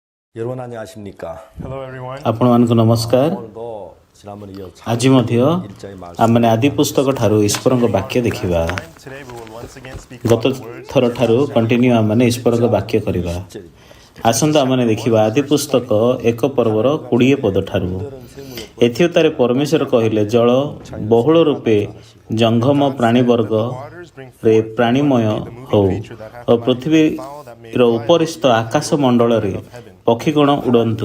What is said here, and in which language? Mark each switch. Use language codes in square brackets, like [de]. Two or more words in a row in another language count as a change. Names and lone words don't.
[ko] 여러분 안녕하십니까? [or] ଆପଣମାନଙ୍କୁ ନମସ୍କାର। [ko] 오늘도 지난번 이어 [or] ଆଜି ମଧ୍ୟ ଆମମାନେ ଆଦି ପୁସ୍ତକ ଠାରୁ ଈଶ୍ୱରଙ୍କ ବାକ୍ୟ ଦେଖିବା। ଗତ ଥର ଠାରୁ କଣ୍ଟିନ୍ୟୁ ଆମମାନେ ଈଶ୍ୱରଙ୍କ ବାକ୍ୟ କରିବା। ଆସନ୍ତୁ ଆମମାନେ ଦେଖିବା ଆଦି ପୁସ୍ତକ 1 ପର୍ବର 20 ପଦ ଠାରୁ। ଏଥିଉତ୍ତାରେ ପରମେଶ୍ୱର କହିଲେ, ଜଳ ବହୁଳ ରୂପେ ଜଙ୍ଘମ ପ୍ରାଣୀବର୍ଗରେ ପ୍ରାଣୀମୟ ହଉ ଓ ପୃଥିବୀର ଉପରିସ୍ଥ ଆକାଶ ମଣ୍ଡଳରେ ପକ୍ଷୀଗଣ ଉଡ଼ନ୍ତୁ।